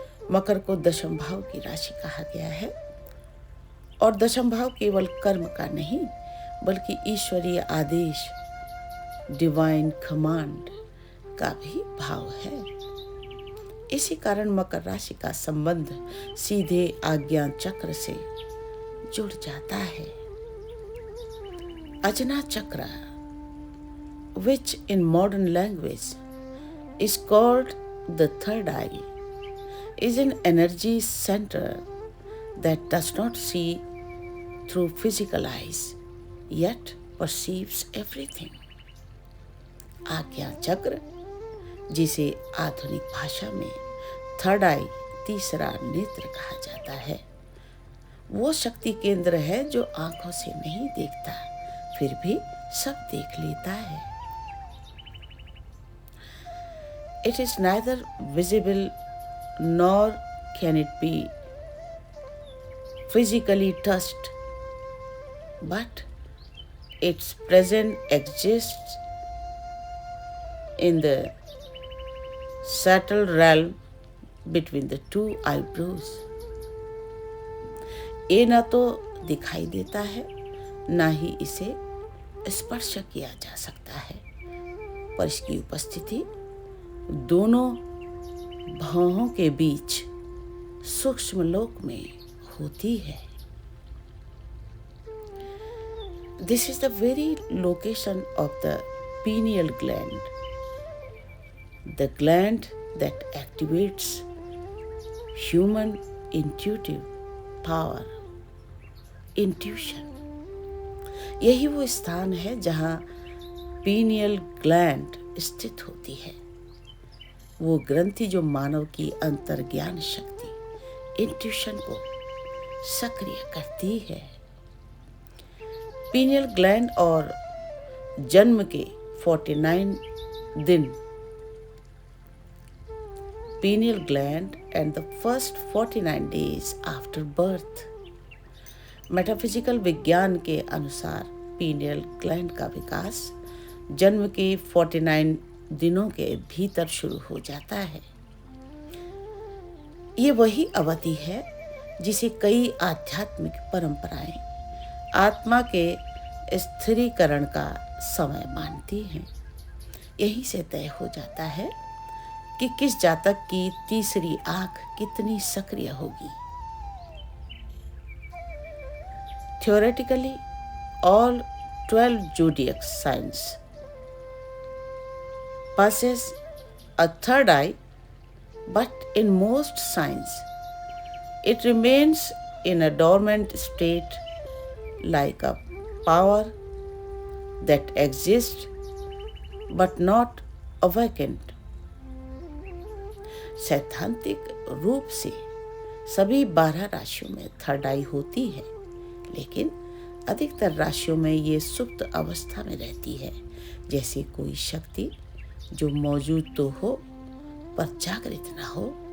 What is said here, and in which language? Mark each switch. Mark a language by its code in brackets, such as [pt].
[hi] मकर को दशम भाव की राशि कहा गया है और दशम भाव केवल कर्म का नहीं बल्कि ईश्वरीय आदेश, डिवाइन कमांड का भी भाव है। इसी कारण मकर राशि का संबंध सीधे आज्ञा चक्र से जुड़ जाता है। [en] Ajna chakra, which in modern language is called the third eye, is an energy center that does not see through physical eyes yet perceives everything. [hi] आज्ञा चक्र, जिसे आधुनिक भाषा में थर्ड आई, तीसरा नेत्र कहा जाता है, वो शक्ति केंद्र है जो आंखों से नहीं देखता फिर भी सब देख लेता है। [en] It is neither visible nor can it be physically touched, but its presence exists in the subtle realm between the two eyebrows. [hi] ये न तो दिखाई देता है न ही इसे स्पर्श किया जा सकता है, पर इसकी उपस्थिति दोनों भौहों के बीच सूक्ष्म लोक में होती है। [en] This is the very location of the pineal gland, the gland that activates human intuitive power, intuition. [hi] यही वो स्थान है जहाँ pineal gland स्थित होती है, वो ग्रंथि जो मानव की अंतर्ज्ञान शक्ति, इंट्यूशन को सक्रिय करती है। पीनियल ग्लैंड और जन्म के 49 दिन, [en] Pineal gland and the first 49 days after birth. [hi] Metaphysical विज्ञान के अनुसार पीनियल ग्लैंड का विकास जन्म के 49 दिनों के भीतर शुरू हो जाता है। ये वही अवधि है जिसे कई आध्यात्मिक परंपराएं आत्मा के स्थिरीकरण का समय मानती हैं। यहीं से तय हो जाता है कि किस जातक की तीसरी आंख कितनी सक्रिय होगी। [en] Theoretically, all 12 zodiac signs possess a third eye, but in most signs it remains in a dormant state, like a power that exists but not awakened. [hi] सैद्धांतिक रूप से सभी 12 राशियों में थर्ड आई होती है, लेकिन अधिकतर राशियों में ये सुप्त अवस्था में रहती है, जैसे कोई शक्ति जो मौजूद तो हो पर जागृत ना हो।